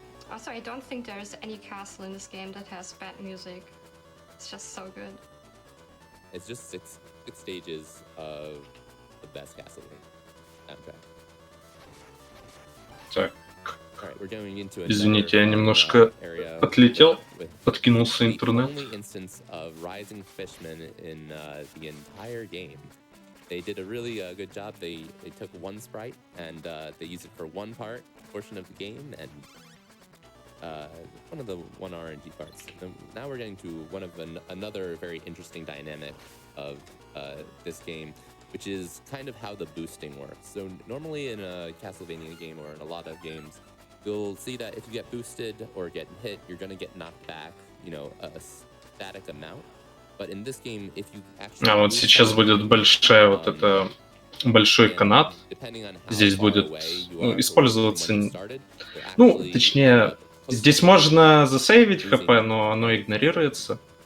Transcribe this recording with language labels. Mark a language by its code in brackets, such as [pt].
[en] Also, I don't think there's any castle in this game that has bad music. It's just so good. It's just six stages of the best Castlevania soundtrack. [ru] Так, [en] All right, we're going into [ru] извините, я немножко отлетел, подкинулся интернет. [en] The only instance of Rising Fishman in the entire game. They did a really good job. They took one sprite and they used it for one portion of the game, and one of the one RNG parts. And now we're getting to one of another very interesting dynamic of this game, which is kind of how the boosting works. So normally in a Castlevania game or in a lot of games, you'll see that if you get boosted or get hit, you're going to get knocked back, you know, a static amount. But in this game, if you actually... [ru] А вот сейчас будет большая вот это большой канат. Здесь будет использоваться... Ну, точнее, здесь можно засейвить хп, но оно игнорируется.